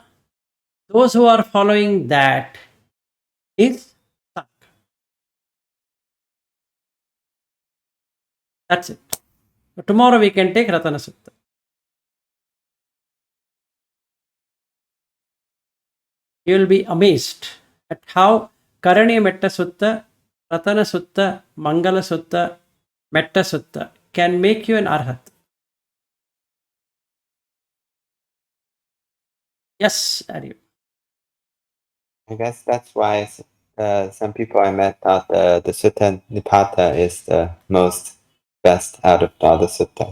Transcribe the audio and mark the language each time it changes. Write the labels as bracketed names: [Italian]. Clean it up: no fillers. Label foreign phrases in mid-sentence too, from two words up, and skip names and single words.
[English] Those who are following that is Sangha. That's it. So tomorrow we can take Ratana Sutta. You will be amazed at how Karaniya Metta Sutta, Ratana Sutta, Mangala Sutta, Metta Sutta can make you an Arhat. Yes, Arya. I guess that's why some people I met thought the Sutta Nipata is the most best out of all the sutta.